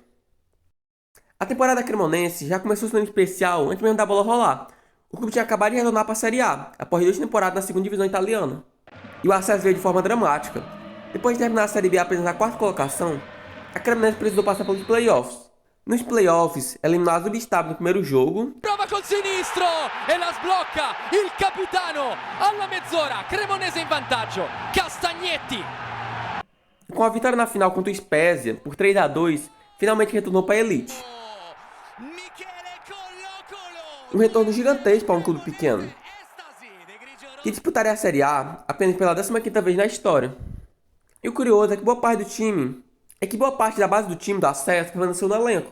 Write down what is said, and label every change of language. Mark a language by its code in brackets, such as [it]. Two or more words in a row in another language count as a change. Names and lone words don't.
[pt] A temporada cremonense já começou sendo especial antes mesmo da bola rolar. O clube tinha acabado de retornar para a Série A, após 2 temporadas na segunda divisão italiana. E o acesso veio de forma dramática. Depois de terminar a Série B apenas na 4ª colocação, a Cremonese precisou passar pelos playoffs. Nos playoffs, eliminados do Vistabile no primeiro jogo. [it] Prova col sinistro e la sblocca il capitano alla mezz'ora. Cremonese in vantaggio. Castagnetti. [pt] Com a vitória na final contra o Spezia por 3-2, finalmente retornou para a elite. Um retorno gigantesco para um clube pequeno, que disputaria a Série A apenas pela 15ª vez na história. E o curioso é que boa parte da base do time do acesso permaneceu no elenco.